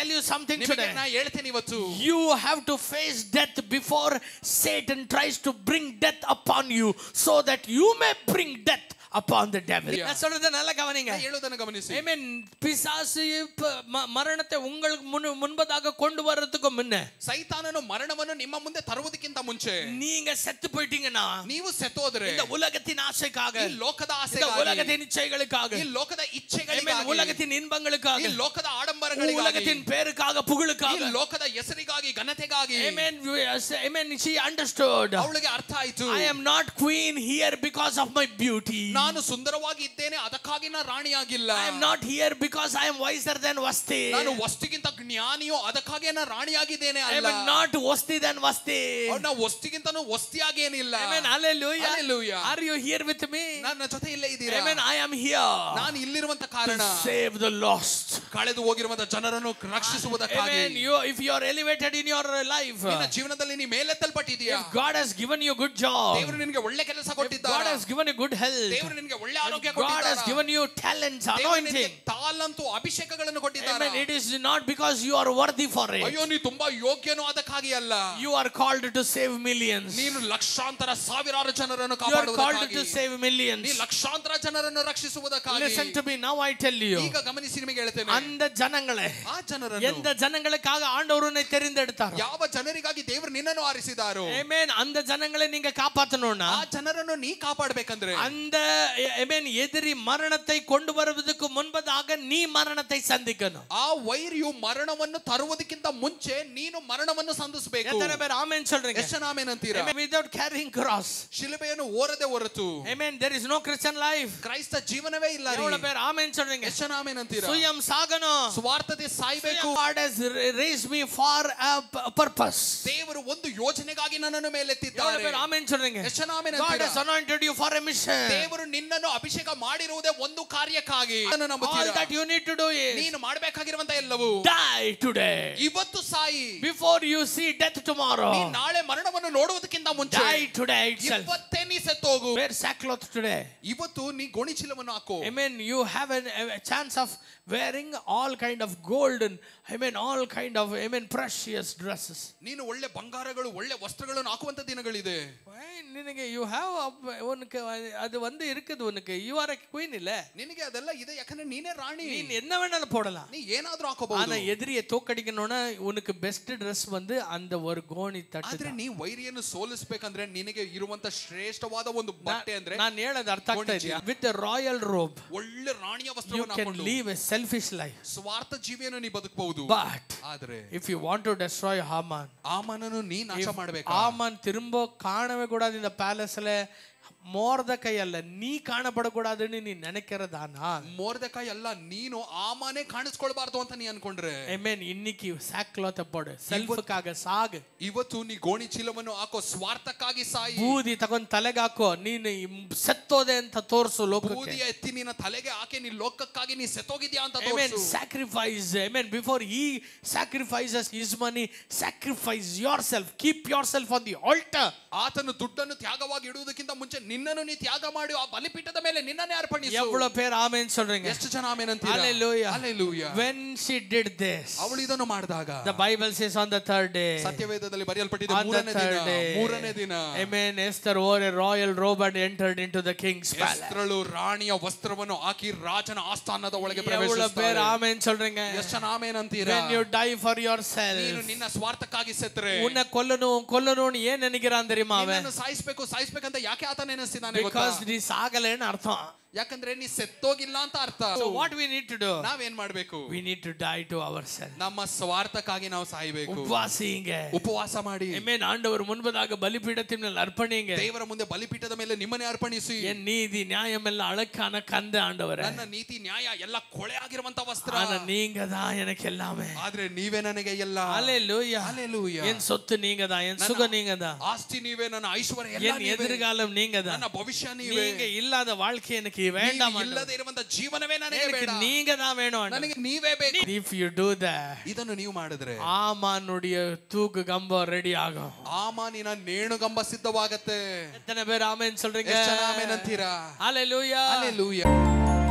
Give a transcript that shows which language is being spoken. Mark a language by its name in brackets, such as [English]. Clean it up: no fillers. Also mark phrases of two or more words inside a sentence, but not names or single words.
[English] something today. [Kannada] ನಾ ಹೇಳ್ತೇನೆ ಇವತ್ತು, [English] you have to face death before Satan tries to bring death upon you, so that you may bring death upon the devil. [Tamil] நான் சொல்றத நல்லா கவனிங்க. [Kannada] ಹೇಳೋದನ್ನ ಗಮನಿಸಿ. [English] Amen. [Tamil] பிசாசு மரணத்தை உங்களுக்கு முன்பதாக கொண்டு வரதுக்கு முன்ன, [Kannada] ಸೈತಾನನು ಮರಣವನ್ನು ನಿಮ್ಮ ಮುಂದೆ ತರುವುದಕ್ಕಿಂತ ಮುಂಚೆ, [Tamil] நீங்க செத்து போயிட்டீங்கன்னா, [Kannada] ನೀವು ಸತ್ತೋದ್ರೆ [Tamil] இந்த உலகத்தின் ஆசைக்காக, [Kannada] ಈ ಲೋಕದ [Tamil] இந்த [Kannada] ಆಸೆಗಾಗಿ, [Tamil] உலகத்தின் இச்சைகளுக்காக, [Kannada] ಈ ಲೋಕದ ಇಚ್ಛೆಗಳಿಗಾಗಿ, [Tamil] உலகத்தின் இன்பங்களுக்காக, [Kannada] ಈ ಲೋಕದ ಆಡಂಬರಗಳಿಗಾಗಿ, [Tamil] உலகத்தின் பேருக்காக, புகழுக்காக, [Kannada] ಈ ಲೋಕದ ಹೆಸರಿಗಾಗಿ, ಘನತೆಗಾಗಿ. [English] Amen. Amen. She understood. [Kannada] ಅವಳಿಗೆ ಅರ್ಥ ಆಯಿತು, [English] I am not queen here because of my beauty. [Kannada] ನಾನು ಸುಂದರವಾಗಿ ಇದ್ದೇನೆ ಅದಕ್ಕಾಗಿ ನಾನು ರಾಣಿಯಾಗಿಲ್ಲ. [English] I am not here because I am wiser than Vasti. [Kannada] ನಾನು ವಸ್ತಿಗಿಂತ ಜ್ಞಾನಿಯೋ ಅದಕ್ಕಾಗಿ ನಾನು ರಾಣಿಯಾಗಿದ್ದೇನೆ ಅಲ್ಲ. [English] I am not Vasti than Vasti. [Kannada] ನಾನು ವಸ್ತಿಗಿಂತನೂ ವಸ್ತಿಯಾಗೇನಿಲ್ಲ. [English] Amen. Hallelujah. Hallelujah. Are you here with me? [Kannada] ನನ್ನ ಜೊತೆ ಇಲ್ಲೇ ಇದ್ದೀರಾ? [English] Amen. I am here. [Kannada] ನಾನು ಇಲ್ಲಿರುವಂತ ಕಾರಣ [English] to save the lost. [Kannada] ಕಳೆದು ಹೋಗಿರುವಂತ ಜನರನ್ನು ರಕ್ಷಿಸುವುದಕ್ಕಾಗಿ. [English] Amen. If you are elevated in your life, [Kannada] ನಿನ್ನ ಜೀವನದಲ್ಲಿ ನೀ ಮೇಲೆತ್ತಲ್ಪಟ್ಟಿದ್ದೀಯಾ? [English] if God has given you good job, [Kannada] ದೇವರು ನಿನಗೆ ಒಳ್ಳೆ ಕೆಲಸ ಕೊಟ್ಟಿದ್ದಾನೆ. [English] God has given you good health, [Kannada] ದೇವರು ನಿನಗೆ ಒಳ್ಳೆ ಆರೋಗ್ಯ [English] God [Kannada] ಕೊಟ್ಟಿದ್ದಾನೆ. [English] has given you talents, anointing, [Kannada] ತಾಲಂತು ಅಭಿಷೇಕಗಳನ್ನು ಕೊಟ್ಟಿದ್ದಾನೆ. [English] Amen. It is not because you are worthy for it. [Kannada] ಅಯ್ಯೋ ನೀ ತುಂಬಾ ಯೋಗ್ಯನೋ ಅದಕ್ಕಾಗಿ ಅಲ್ಲ. [English] You are called to save millions. [Kannada] ನೀನು ಲಕ್ಷಾಂತರ ಸಾವಿರಾರು ಜನರನ್ನು [English] You are called [Kannada] ಕಾಪಾಡುವುದಕ್ಕಾಗಿ, [English] to save millions. [Kannada] ನೀ ಲಕ್ಷಾಂತರ ಜನರನ್ನು ರಕ್ಷಿಸುವುದಕ್ಕಾಗಿ. [English] Listen to me, now I tell you. [Kannada] ಈಗ ಗಮನಿಸಿ ನಿಮಗೆ ಹೇಳ್ತೇನೆ, [Tamil] அந்த ஜனங்களே, [Kannada] ಆ ಜನರನ್ನು, [Tamil] எந்த ஜனங்களுக்காக ஆண்டவர் உன்னை தெரிந்தெடுத்தார், [Kannada] ಯಾವ ಜನರಿಗಾಗಿ ದೇವರು ನಿನ್ನನ್ನು ಆರಿಸಿದಾರೋ, [Tamil] Amen, அந்த ஜனங்களை நீங்க காப்பாத்தணும்னா, [Kannada] ಆ ಜನರನ್ನು ನೀ ಕಾಪಾಡಬೇಕಂದ್ರೆ, [Tamil] அந்த Amen எதிரி மரணத்தை கொண்டு வருவதற்கு முன்பதாக நீ மரணத்தை சந்திக்கணும். [Kannada] ಆ ವೈರಿಯು ಮರಣವನ್ನು ತರುವುದಕ್ಕಿಂತ ಮುಂಚೆ ನೀನು ಮರಣವನ್ನು ಸಂಧಿಸಬೇಕು. [Tamil] எத்தனை பேர் ஆமென் சொல்றீங்க? [Kannada] ಎಷ್ಟು ಜನ ಆಮೆನ್ ಅಂತೀರಾ? [English] Amen. Without carrying cross, [Kannada] ಶಿಲುಬೆಯನ್ನು ಓರದೆ ಹೊರತು, [English] Amen, there is no Christian life. [Kannada] ಕ್ರೈಸ್ತ ಜೀವನವೇ ಇಲ್ಲ. [Tamil] எவ்வளவு பேர் ஆமென் சொல்றீங்க? [Kannada] ಎಷ್ಟು ಜನ ಆಮೆನ್ ಅಂತೀರಾ? [Tamil] சுயம் சாகணும், [Kannada] ಸ್ವಾರ್ಥತೆ ಸಾಯಬೇಕು. [English] God has raised me for a purpose. [Kannada] ದೇವರು ಒಂದು ಯೋಜನೆಗಾಗಿ ನನ್ನನ್ನು [Tamil] எவ்வளவு [Kannada] ಮೇಲೆತ್ತಿದ್ದಾರೆ. [Tamil] பேர் ஆமென் சொல்றீங்க? [Kannada] ಎಷ್ಟು ಜನ ಆಮೆನ್ [English] God [Kannada] ಅಂತೀರಾ? [English] has anointed you for a mission. [Kannada] ದೇವರು ನಿನ್ನನ್ನು ಅಭಿಷೇಕ ಮಾಡಿರುವುದೇ ಒಂದು ಕಾರ್ಯಕ್ಕಾಗಿ. [English] All that you need to do is [Kannada] ನೀನು ಮಾಡಬೇಕಾಗಿರುವಂತ ಎಲ್ಲವೂ [English] die today. [Kannada] ಇವತ್ತು ಸಾಯಿ. [English] Before you see death tomorrow, [Kannada] ನೀ ನಾಳೆ ಮರಣವನ್ನು ನೋಡುವುದಕ್ಕಿಂತ ಮುಂಚೆ [English] die today itself. [Kannada] ಇವತ್ತೇ ನೀ ಸತ್ತೋಗು. [English] Wear sackcloth today. [Kannada] ಇವತ್ತು ನೀ ಗೋಣಿಚೀಲವನ್ನು ಹಾಕೋ. [English] Amen. You have a chance of wearing all kind of golden, Amen, all kind of, Amen, precious dresses. [Kannada] ನೀನು ಒಳ್ಳೆ ಬಂಗಾರಗಳು, ಒಳ್ಳೆ ವಸ್ತ್ರಗಳನ್ನು ಹಾಕುವಂತ ದಿನಗಳಿದೆ. [Tamil] ನಿನಗೆ [English] you have [Tamil] உனக்கு அது வந்து இருக்குது, உனக்கு [English] you are a queen [Tamil] இல்ல, [Kannada] ನಿನಗೆ ಅದೆಲ್ಲ ಇದೆ, ಯಾಕಂದ್ರೆ ನೀನೇ ರಾಣಿ. [Tamil] நீ என்ன வேணாலும் போடலாம், [Kannada] ನೀ ಏನಾದ್ರೂ ಹಾಕೋಬಹುದು. [Tamil] ஆனா எதிரியை தோக்கடிக்கணும்னா உனக்கு [English] best Dress [Tamil] வந்து அந்த ஒரு கோணி தட்டு. [Kannada] ಆದ್ರೆ ನೀ ವೈರಿಯನ್ನು ಸೋಲಿಸಬೇಕಂದ್ರೆ ನಿನಗೆ ಇರುವಂತ ಶ್ರೇಷ್ಠವಾದ ಒಂದು ಬಟ್ಟೆ ಅಂದ್ರೆ, ನಾನು ಹೇಳೋದು ಅರ್ಥ ಆಗ್ತಾ ಇದೆಯಾ? [English] With a royal robe, [Kannada] ಒಳ್ಳೆ ರಾಣಿಯ [English] you [Kannada] ವಸ್ತ್ರವನ್ನು [English] can [Kannada] ಹಾಕೊಂಡು [English] live a selfish life. [Kannada] ಸ್ವಾರ್ಥ ಜೀವಿಯನ್ನು ನೀ ಬದುಕಬಹುದು. [English] But [Kannada] ಆದ್ರೆ [English] if you want to destroy Haman, [Kannada] ಆಮನನ್ನು ನೀ ನಾಶ ಮಾಡಬೇಕು. [Tamil] Haman திரும்ப காணவே கூடாது இந்த பேலஸ்ல, மோர்தெகாய் அல்ல நீ காணப்படக்கூடாதுன்னு நீ நினைக்கிறதானா? [Kannada] ಮೋರ್ದೆಕಾಯಿ ಅಲ್ಲ, ನೀನು ಆಮನೇ ಕಾಣಿಸ್ಕೊಳ್ಬಾರ್ದು ಅಂತ ನೀ ಅನ್ಕೊಂಡ್ರೆ, [Tamil] Amen, இன்னைக்கு சாக்லோத்த போடு, செல்ஃப்காக சாகு. [Kannada] ಇವತ್ತು ನೀ ಗೋಣಿ ಚೀಲವನ್ನು ಹಾಕೋ, ಸ್ವಾರ್ಥಕ್ಕಾಗಿ ಸಾಯಿ. ಬೂದಿ ತಗೊಂಡು ತಲೆಗೆ ಹಾಕೋ, ನೀನು ಸತ್ತೋದೆ ಅಂತ ತೋರಿಸು ಲೋಕಕ್ಕೆ. ಬೂದಿಯ ಎತ್ತಿ ನಿನ್ನ ತಲೆಗೆ ಹಾಕಿ ನೀ ಲೋಕಕ್ಕಾಗಿ ನೀ ಸತ್ತೋಗಿದ್ಯಾ ಅಂತ [English] Amen, [Kannada] ತೋರಿಸು. [English] sacrifice. Amen, before he sacrifices his money, sacrifice yourself. Keep yourself on the altar. [Kannada] ಆತನು ದುಡ್ಡನ್ನು ತ್ಯಾಗವಾಗಿ ಇಡುವುದಕ್ಕಿಂತ ಮುಂಚೆ ನಿನ್ನನ್ನು ನೀ ತ್ಯಾಗ ಮಾಡಿ ಆ ಬಲಿಪೀಠದ ಮೇಲೆ ನಿನ್ನನ್ನೇ ಅರ್ಪಣಿಸು. [Tamil] எவ்வளவு பேர் ஆமென் சொல்றீங்க? [Kannada] ಎಷ್ಟು ಜನ ಆಮೆನ್ ಅಂತೀರಾ? [English] Hallelujah. Hallelujah. When she did this, [Kannada] ಅವಳು ಇದನ್ನು ಮಾಡಿದಾಗ, [English] the Bible says on the third day, [Kannada] ಸತ್ಯವೇದದಲ್ಲಿ ಬರೆಯಲ್ಪಟ್ಟಿದೆ, [English] on the third day, [Kannada] ಮೂರನೇ ದಿನ, [English] Amen, Esther wore a royal robe and entered into the king's palace. [Kannada] ಎಸ್ತರಳು ರಾಣಿಯ ವಸ್ತ್ರವನ್ನು ಹಾಕಿ ರಾಜನ ಆಸ್ಥಾನದ ಒಳಗೆ [Tamil] எவ்வளவு பேர் [Kannada] ಪ್ರವೇಶಿಸುತ್ತಾರೆ. [Tamil] ஆமென் சொல்றீங்க? [Kannada] ಎಷ್ಟು ಜನ ಆಮೆನ್ ಅಂತೀರಾ? [English] When you die for yourself, [Kannada] ನೀನು ನಿನ್ನ ಸ್ವಾರ್ಥಕ್ಕಾಗಿ ಸತ್ತರೆ, [Tamil] உன்னை கொல்லணும்னு ஏன் நினைக்கிறான் தெரியுமா? அவன் [Kannada] ಸಾಯಿಸ್ಬೇಕಂತ ಯಾಕೆ ಆತ ನೆನೆಸ್ತಿದ್ದಾನೆ ಗೊತ್ತಾ? [Tamil] because நீ சாகலைன்னு அர்த்தம். [Kannada] ಯಾಕಂದ್ರೆ ನೀ ಸತ್ತೋಗಿಲ್ಲ ಅಂತ ಅರ್ಥ. [English] So what we need to do? [Kannada] ನಾವೇನ್ ಮಾಡ್ಬೇಕು? [English] We need to die to ourselves. [Kannada] ನಮ್ಮ ಸ್ವಾರ್ಥಕ್ಕಾಗಿ ನಾವು ಸಾಯಬೇಕು. [Tamil] உபவாசிங்க, [Kannada] ಉಪವಾಸ ಮಾಡಿ. [Tamil] Amen, ஆண்டவர் முன்பதாக பலிபீடத்தின் மேல் அர்ப்பணிங்க. [Kannada] ದೇವರ ಮುಂದೆ ಬಲಿಪೀಠದ ಮೇಲೆ ನಿಮ್ಮನ್ನೇ ಅರ್ಪಣಿಸಿ. [Tamil] என் நீதி நியாயம் எல்லாம் அழகான கந்த ஆண்டவரே, [Kannada] ನನ್ನ ನೀತಿ ನ್ಯಾಯ ಎಲ್ಲ ಕೊಳೆ ಆಗಿರುವಂತ ವಸ್ತ್ರ. [Tamil] ஆனா நீங்க தான் எனக்கு எல்லாமே. [Kannada] ಆದ್ರೆ ನೀವೇ ನನಗೆ ಎಲ್ಲ. [English] ஹalleluya, Hallelujah. [Tamil] என் சொத்து நீங்க தான், என் சுகம் நீங்க தான், [Kannada] ಆಸ್ತಿ ನೀವೇ, ನನ್ನ ಐಶ್ವರ್ಯ ಎಲ್ಲ [Tamil] என் [Kannada] ನೀವೇ, [Tamil] எதிர்காலம் நீங்க தான், [Kannada] ನನ್ನ ಭವಿಷ್ಯ ನೀವೇ. [Tamil] நீங்க இல்லாத வாழ்க்கை எனக்கு வேண்டாம், [Kannada] ಇಲ್ಲದೆ ಇರುವಂತ ಜೀವನವೇ ನನಗೆ [Tamil] எனக்கு [Kannada] ಬೇಡ, [Tamil] நீங்க தான் வேணும், [Kannada] ನನಗೆ ನೀವೇ ಬೇಕು. [English] if you do that, [Kannada] ಇದನ್ನು ನೀವು ಮಾಡಿದ್ರೆ [Tamil] ஆமானுடைய தூக்கு கம்பம் ரெடி ஆகும். [Kannada] ಆಮಾನಿನ ನೇಣುಗಂಬ ಸಿದ್ಧವಾಗತ್ತೆ. [Tamil] எத்தனை பேர் ஆமென் சொல்றீங்க? [Kannada] ಎಷ್ಟು ಜನ ಆಮೆನ್ ಅಂತೀರಾ? [English] ஹalleluya. Hallelujah.